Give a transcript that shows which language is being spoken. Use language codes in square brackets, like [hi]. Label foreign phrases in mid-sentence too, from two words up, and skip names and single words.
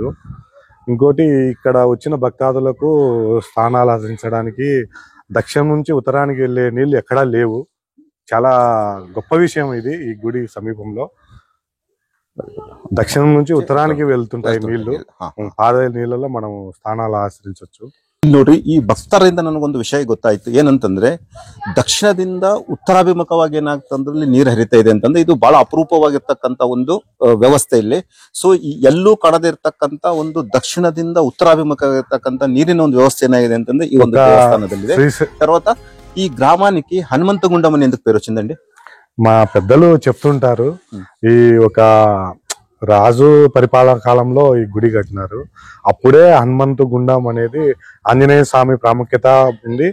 [te] ఇంకోటి ఇక్కడ వచ్చిన భక్తాదులకు స్థానాలు ఆచరించడానికి దక్షిణం నుంచి ఉత్తరానికి వెళ్ళే నీళ్లు ఎక్కడా లేవు. చాలా గొప్ప విషయం ఇది. ఈ గుడి సమీపంలో దక్షిణం నుంచి ఉత్తరానికి వెళ్తుంటాయి నీళ్లు. పారే నీళ్ళలో మనం స్థానాలు ఆచరించవచ్చు. [kn] ನೋಡ್ರಿ, ಈ ಭಕ್ತರಿಂದ ನನಗೊಂದು ವಿಷಯ ಗೊತ್ತಾಯ್ತು. ಏನಂತಂದ್ರೆ ದಕ್ಷಿಣದಿಂದ ಉತ್ತರಾಭಿಮುಖವಾಗಿ ಏನಾಗ್ತಂದ್ರೆ ಇಲ್ಲಿ ನೀರು ಹರಿತಾ ಇದೆ ಅಂತಂದ್ರೆ ಇದು ಬಹಳ ಅಪರೂಪವಾಗಿರ್ತಕ್ಕಂತ ಒಂದು ವ್ಯವಸ್ಥೆ ಇಲ್ಲಿ. ಸೊ ಎಲ್ಲೂ ಕಾಣದೇ ಇರ್ತಕ್ಕಂತ ಒಂದು ದಕ್ಷಿಣದಿಂದ ಉತ್ತರಾಭಿಮುಖ ಇರ್ತಕ್ಕಂತ ನೀರಿನ ಒಂದು ವ್ಯವಸ್ಥೆ ಏನಾಗಿದೆ ಅಂತಂದ್ರೆ ಈ ಒಂದು ದೇವಸ್ಥಾನದಲ್ಲಿದೆ. [te] తర్వాత ఈ గ్రామానికి హనుమంతగుండం ఎందుకు పేరు వచ్చిందండి? మా పెద్దలు చెప్తుంటారు, ఈ ఒక రాజు పరిపాలన కాలంలో ఈ గుడి కట్టినారు. అప్పుడే హనుమంతగుండం అనేది ఆంజనేయ స్వామి ప్రాముఖ్యత ఉంది.